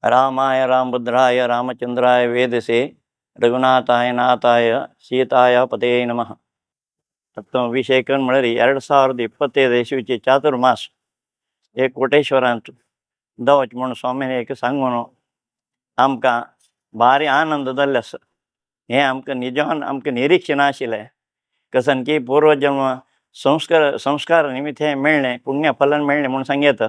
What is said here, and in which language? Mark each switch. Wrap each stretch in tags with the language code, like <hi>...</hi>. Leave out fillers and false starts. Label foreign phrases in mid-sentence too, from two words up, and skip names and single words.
<sa>रामाय रामभद्राय रामचंद्राय वेदसे रघुनाथाय नाथाय सीताय पते नमः.</sa> <kok>विषय करून म्हळ्यार 2025 इसवीचे चातुर्मास एक कोटेश्वरांत दवच म्हणून स्वामीन एक सांगून आमकां भारी आनंद जाल्ले आसा. हें आमकां निजवान आमकां निरीक्षण आशिल्लें कसन की पूर्वजन्म संस्कार निमित्त हें मेळ्ळें, पुण्य फलन मेळ्ळें म्हणून सांगता.</kok>